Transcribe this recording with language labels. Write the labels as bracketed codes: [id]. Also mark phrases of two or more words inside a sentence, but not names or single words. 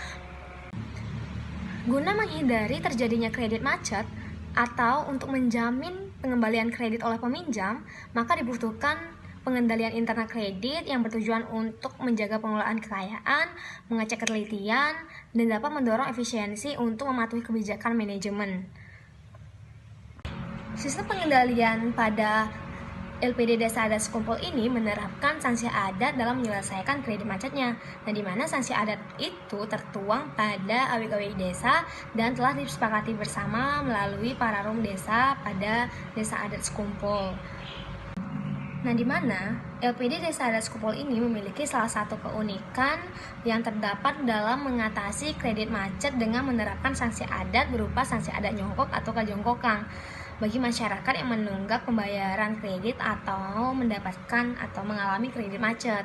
[id] Guna menghindari terjadinya kredit macet atau untuk menjamin pengembalian kredit oleh peminjam, maka dibutuhkan pengendalian internal kredit yang bertujuan untuk menjaga pengelolaan kekayaan, mengecek ketelitian, dan dapat mendorong efisiensi untuk mematuhi kebijakan manajemen. Sistem pengendalian pada LPD Desa Adat Sekumpul ini menerapkan sanksi adat dalam menyelesaikan kredit macetnya, dan di mana sanksi adat itu tertuang pada awik-awik desa dan telah disepakati bersama melalui pararum desa pada Desa Adat Sekumpul. Nah, di mana LPD Desa Adat Sekumpul ini memiliki salah satu keunikan yang terdapat dalam mengatasi kredit macet dengan menerapkan sanksi adat berupa sanksi adat nyongkok atau kajongkokang bagi masyarakat yang menunggak pembayaran kredit atau mendapatkan atau mengalami kredit macet.